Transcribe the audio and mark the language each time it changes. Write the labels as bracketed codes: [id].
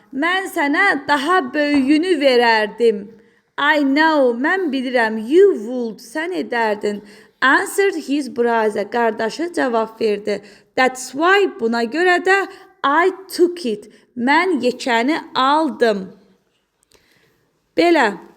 [az] Mən sənə daha böyüyünü verərdim. [en] I know, [az] mən bilirəm, [en] you would, [az] sən edərdin. [en] Answered his brother, [az] qardaşı cavab verdi. [en] That's why, [az] buna görə də [en] I took it. [az] Mən yekəni aldım. Belə.